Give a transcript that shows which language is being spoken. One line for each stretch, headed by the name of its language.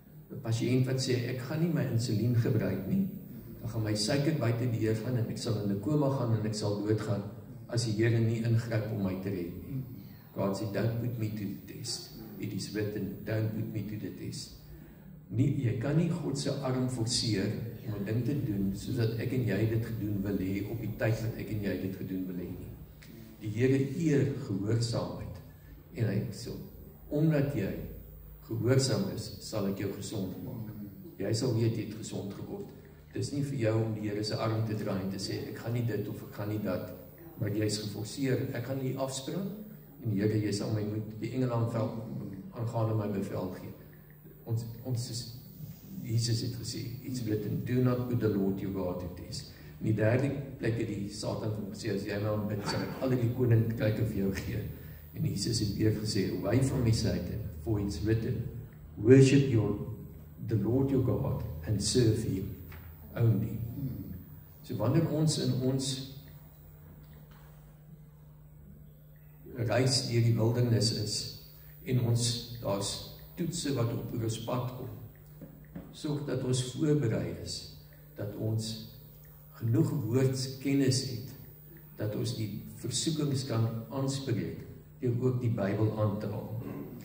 Afrikaans: 'n Pasiënt wat sê, ek gaan nie my insulien gebruik nie, dan gaan my suiker buite die deur gaan en ek sal in 'n koma gaan en ek sal doodgaan as die Here nie ingryp om my te red nie. God sê,
English: don't put me to the test. It is written, don't put me to the test.
Afrikaans: Jy kan nie God se arm forceer om 'n ding te doen soos dat ek en jy dit gedoen wil hê op die tyd wat ek en jy dit gedoen wil hê nie. Die Here eer gehoorsaamheid en hy sê, omdat jy gehoorsaam is, sal ek jou gesond maak. Jy sal weet jy het gesond geword. Dit is nie vir jou om die Here se arm te draai en te sê, ek gaan nie dit of ek gaan nie dat, maar jy is geforseer, ek gaan nie afspring, en Here, jy sal my moet die engele aangaande my bevel gee. Ons is, Jesus het gesê,
English: it's written, do not put the Lord your God to test.
Afrikaans: In die derde plek het die Satan van gesê, as jy my aanbid, sal ek al die koninkryke vir jou gee. En Jesus het weer gesê,
English: away from me Satan, for it's written, worship the Lord your God and serve him only.
Afrikaans: So wanneer ons in ons reis deur die wildernis is, en daar's toetse wat op ons pad kom, sorg dat ons voorberei is, dat ons genoeg woordkennis het, dat ons die versoekings kan aanspreek, deur ook die Bybel aan te haal.